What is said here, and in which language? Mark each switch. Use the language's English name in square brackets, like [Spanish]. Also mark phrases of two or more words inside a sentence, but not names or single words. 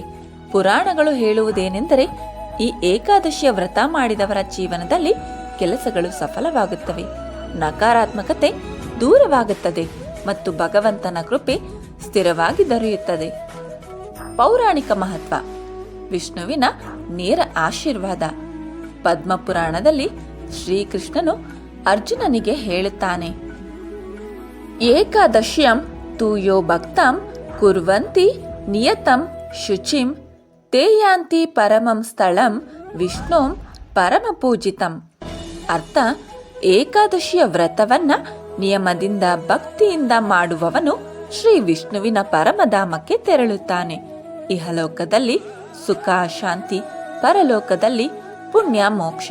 [Kannada] ಪುರಾಣಗಳು ಹೇಳುವುದೇನೆಂದರೆ, ಈ ಏಕಾದಶಿಯ ವ್ರತ ಮಾಡಿದವರ ಜೀವನದಲ್ಲಿ ಕೆಲಸಗಳು ಸಫಲವಾಗುತ್ತವೆ, ನಕಾರಾತ್ಮಕತೆ ದೂರವಾಗುತ್ತದೆ ಮತ್ತು ಭಗವಂತನ ಕೃಪೆ ಸ್ಥಿರವಾಗಿ ದೊರೆಯುತ್ತದೆ. ಪೌರಾಣಿಕ ಮಹತ್ವ. ವಿಷ್ಣುವಿನ ನೇರ ಆಶೀರ್ವಾದ. ಪದ್ಮಪುರಾಣದಲ್ಲಿ ಶ್ರೀಕೃಷ್ಣನು ಅರ್ಜುನನಿಗೆ ಹೇಳುತ್ತಾನೆ, [Sanskrit] ಏಕಾದಶ್ಯಂ ತು ಯೋ ಭಕ್ತಂ ಕುರ್ವಂತಿ ನಿಯತಂ ಶುಚಿಂ ತೇ ಯಾಂತಿ ಪರಮಂ ಸ್ಥಳಂ ವಿಷ್ಣುಂ ಪರಮ ಪೂಜಿತಂ. [Kannada] ಅರ್ಥ, ಏಕಾದಶಿಯ ವ್ರತವನ್ನ ನಿಯಮದಿಂದ ಭಕ್ತಿಯಿಂದ ಮಾಡುವವನು ಶ್ರೀ ವಿಷ್ಣುವಿನ ಪರಮಧಾಮಕ್ಕೆ ತೆರಳುತ್ತಾನೆ. ಇಹಲೋಕದಲ್ಲಿ ಸುಖ ಶಾಂತಿ, ಪರಲೋಕದಲ್ಲಿ ಪುಣ್ಯ ಮೋಕ್ಷ.